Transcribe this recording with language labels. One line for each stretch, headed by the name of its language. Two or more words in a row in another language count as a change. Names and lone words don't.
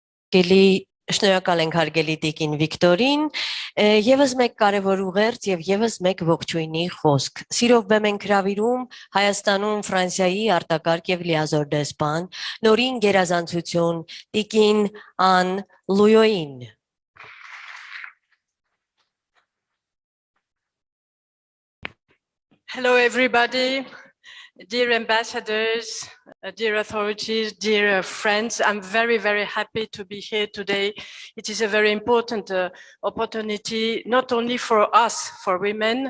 Armenian: Գելի շնորհակալ ենք հարգելի տիկին Վիկտորին, եւս մեկ կարեւոր ուղերձ եւ եւս մեկ ողջույնի խոսք։ Սիրով բեմ ենք հրավիրում Հայաստանում Ֆրանսիայի արտակարգ եւ լիազոր դեսպան, նորին գերազանցություն տիկին Ան Լույոին։
English: Hello everybody, dear ambassadors, dear authorities, dear friends. I'm very, very happy to be here today. It is a very important opportunity, not only for us, for women.